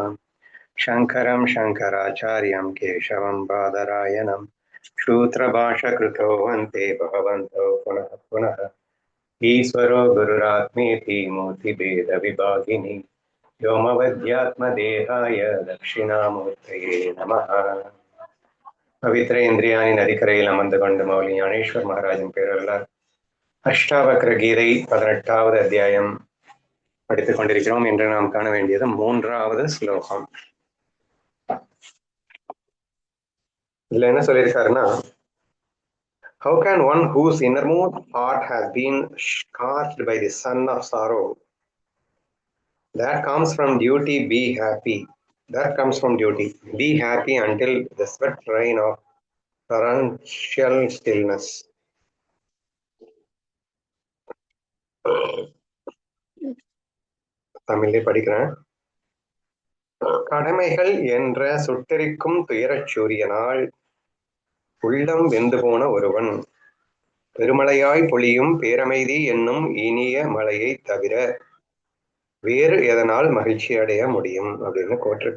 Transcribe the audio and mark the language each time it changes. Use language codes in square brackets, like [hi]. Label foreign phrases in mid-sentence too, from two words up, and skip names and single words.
[sa] शङ्करं शङ्कराचार्यं केशवं बादरायणं सूत्रभाषकृतो वन्ते भगवन्तो पुनः पुनः। ईश्वरो गुरुरात्मेति मूर्तिभेदविभागिनि व्योमवद्यात्मदेहाय दक्षिणामूर्तये नमः। [ta] பவித்ர இந்திரியாணி நதிக்கரையில் அமர்ந்து கொண்டு மௌலி ஞானேஸ்வர் மகாராஜின் பேரருளால் அஷ்டாவக்ர கீதை 18வது அத்தியாயம் படித்துக் கொண்டிருக்கிறோம். இன்று நாம் காண வேண்டியது 3வது ஸ்லோகம். இதுல என்ன சொல்லியிருக்காருன்னா, [en] how can one whose innermost heart has been scorched by the sun of sorrow, that comes from duty, be happy. That comes from duty. Be happy until the sweat rain of torrential stillness. [ta] தமிழே படிக்கிறேன். கடமைகள் என்ற சுட்டெரிக்கும் துயரச் சூரியனால் உள்ளம் வெந்து போன ஒருவன் பெருமழையாய் பொழியும் பேரமைதி என்னும் இனிய மழையை தவிர வேறு எதனால் மகிழ்ச்சி அடைய முடியும் அப்படின்னு கோட்டிருக்கு.